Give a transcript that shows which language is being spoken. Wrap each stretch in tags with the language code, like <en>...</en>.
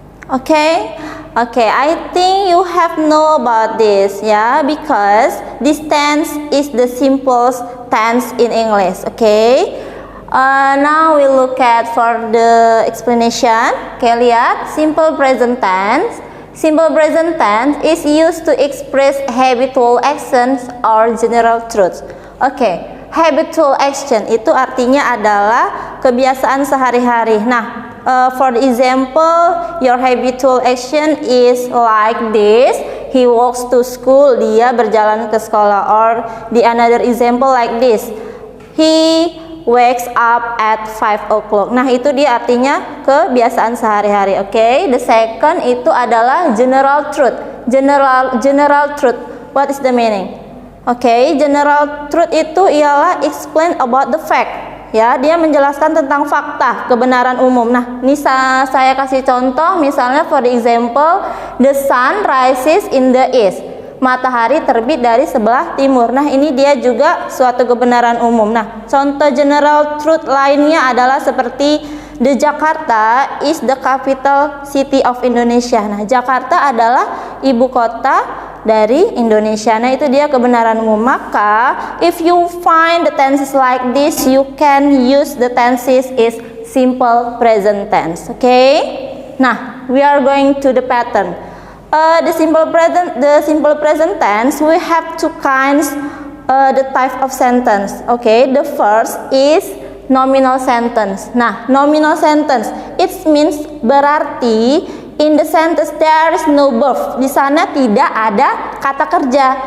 <en>Okay, I think you have know about this, yeah, because this tense is the simplest tense in English. Okay, now we look at for the explanation. Okay, lihat, simple present tense. Simple present tense is used to express habitual actions or general truths.</en> <id>Okay, habitual action itu artinya adalah kebiasaan sehari-hari.</id> <en>Nah, for example, your habitual action is like this. He walks to school.</en> <id>Dia berjalan ke sekolah.</id> <en>Or the another example like this. He wakes up at 5 o'clock.</en> <id>Nah, itu dia artinya kebiasaan sehari-hari. Okay.</id> <en>The second</en> <id>itu adalah</id> <en>general truth. General truth. What is the meaning? Okay. General truth</en> <id>itu ialah</id> <en>explain about the fact.</en> <id>Ya, dia menjelaskan tentang fakta, kebenaran umum. Nah, ini saya kasih contoh, misalnya</id> <en>for the example, the sun rises in the east.</en> <id>Matahari terbit dari sebelah timur. Nah, ini dia juga suatu kebenaran umum. Nah, contoh</id> <en>general truth</en> <id>lainnya adalah seperti</id> <en>the Jakarta is the capital city of Indonesia.</en> <id>Nah, Jakarta adalah ibu kota dari Indonesia. Nah, itu dia kebenaran umum.</id> <en>Maka if you find the tenses like this, you can use the tenses is simple present tense. Okay, nah, we are going to the pattern. The simple present tense, we have two kinds, the type of sentence. Okay, the first is nominal sentence. Nah, nominal sentence, it means berarti in the sentence there is no verb.</en> <id>Di sana tidak ada kata kerja.</id>